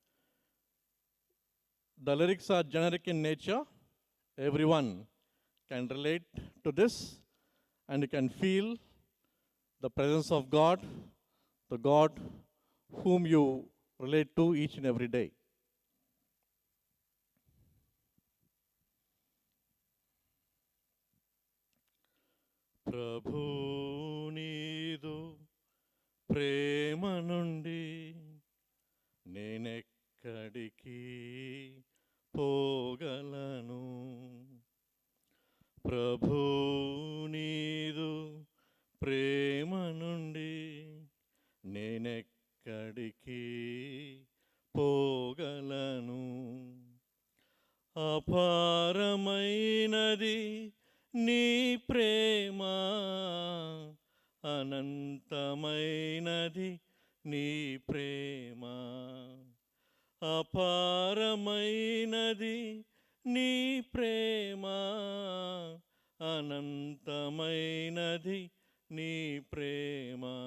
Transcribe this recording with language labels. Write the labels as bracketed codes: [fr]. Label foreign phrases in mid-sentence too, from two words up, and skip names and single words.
[en] The lyrics are generic in nature. Everyone can relate to this, and you can feel the presence of God, the God whom you relate to each and every day. [te] ప్రభూ నీదు ప్రేమ నుండి నేనెక్కడికి పోగలను. ప్రభూ నీదు ప్రేమ నుండి నేనెక్కడికి పోగలను. అపారమైనది నీ ప్రేమ, అనంతమైనది నీ ప్రేమ. అపారమైనది నీ ప్రేమ, అనంతమైనది నీ ప్రేమ.